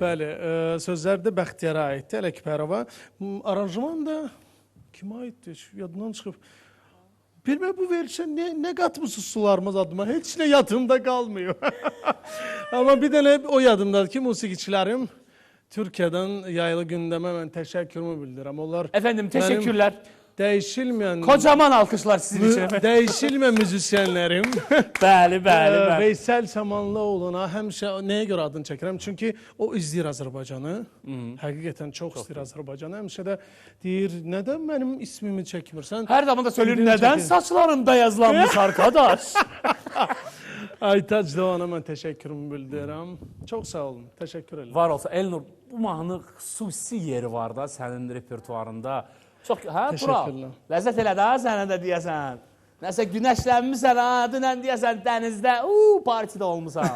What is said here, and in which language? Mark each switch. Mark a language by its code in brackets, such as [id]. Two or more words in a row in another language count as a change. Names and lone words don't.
[az] Bəli, sözlər də Bəxtiyara aitdir, Ələkbərova. Aranjman da kimə aitdir? Yadından çıxıb. Bilmə bu verilişə nə qatmısınız sularımız adıma? Heç nə yadımda qalmıyor. Amma bir dənə o yadımdadır ki, musiqiçilərim Türkiyədən yayılı gündəmə mən təşəkkürümü bildirirəm. Onlar [tr] Efendim, teşekkürler. [az] dəyişilməyən [tr] Kocaman alkışlar sizin için efendim. [az] dəyişilməyən müzisyenlərim. Bəli, bəli, bəli. Veysel Samanlıoğlu'na həmişə nəyə görə adını çəkirəm? Çünki o izləyir Azərbaycanı. Həqiqətən çox istəyir Azərbaycanı. Həmişə də deyir, nədən mənim ismimi çəkmirsən? [tr] Her zaman da söylüyor, Bildiğin neden çekin. saçlarım beyazlanmış arkadaş? [az] Aytac Doğan'a mən təşəkkürümü bildirirəm. Çox sağ olun, təşəkkür edirəm. Var olsa Elnur, bu mahnı xüsusi yeri var da sənin repertuarında. Çox, hə, Tural? Təşəkkürlər. Ləzzət elə də sənə də deyəsən. Nəsə günəşlənmirsən ha, dünən deyəsən dənizdə, partidə olmusan.